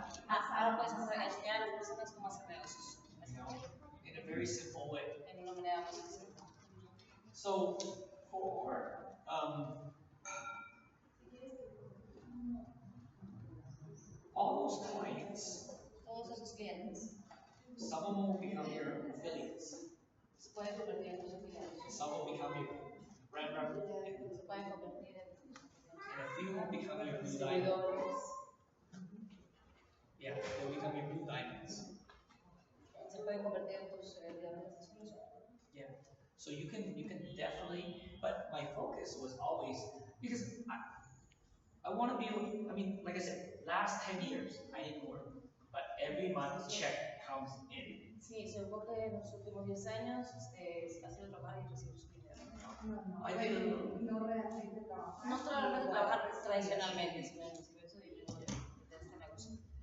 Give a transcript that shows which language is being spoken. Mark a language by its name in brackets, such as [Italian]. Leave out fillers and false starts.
[Spanish] Ahora puedes enseñar a las personas cómo hacer negocios. [English] You know, in a very simple way. [Spanish] En una manera muy sencilla. [English] So for all those clients, [Spanish] Todos esos clientes [English] some of them will become your affiliates, [Spanish] se pueden convertir en tus afiliados. [English] some will become your brand representatives, [Spanish] Se pueden convertir en [English] and a few will become your new diamonds. [Spanish] distribuidores. [English] Yeah, they'll become your new diamonds. [Spanish] Se pueden convertir en tus diamantes exclusivos. [English] Yeah. So you can definitely, but my focus was always because I want to be able. I mean, like I said, last 10 years I didn't work, but every month check comes in. [Spanish] Sí, se enfoca en los últimos 10 años, ha sido trabajar y recibir su dinero. [English] I did. [Spanish] No realmente trabajar. No solamente trabajar tradicionalmente, sino en recibir su dinero de este negocio.